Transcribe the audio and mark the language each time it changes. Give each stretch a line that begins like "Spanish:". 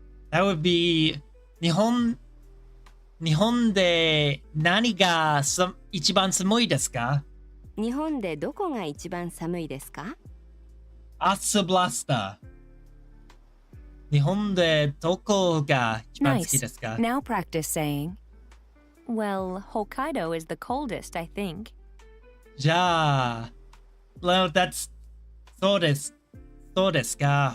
English: That would be
Japanese: 日本で何が一番寒いですか？日本でどこが一番寒いですか？ Asa Blasta. 日本でどこが一番好き
English: Nice.
Japanese: ですか？
English: Now practice saying, well, Hokkaido is the coldest, I think.
Japanese: じゃあ、
English: well, that's
Japanese: そうです。そうですか。